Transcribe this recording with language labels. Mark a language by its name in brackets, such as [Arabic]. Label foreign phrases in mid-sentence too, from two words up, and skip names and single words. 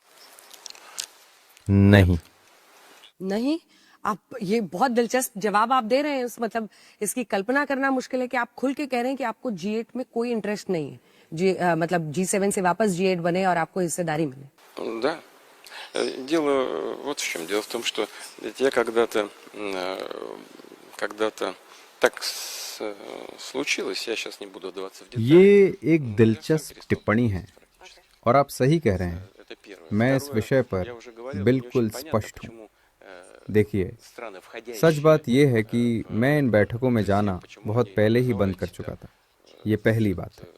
[Hindi] नहीं, आप ये बहुत दिलचस्प जवाब आप दे रहे हैं। मतलब इसकी कल्पना करना मुश्किल है कि आप खुल के कह रहे हैं कि आपको G8 में कोई इंटरेस्ट नहीं है। मतलब G7 से वापस G8 बने और आपको हिस्सेदारी मिले। [Russian] Да. Дело вот в чем. Дело в том, что я когда-то так случилось, я сейчас не буду вдаваться в детали. [Hindi] ये एक दिलचस्प टिप्पणी है और आप सही कह रहे हैं। मैं इस विषय पर बिल्कुल स्पष्ट हूँ। देखिए, सच बात यह है कि मैं इन बैठकों में जाना बहुत पहले ही बंद कर चुका था। ये पहली बात है।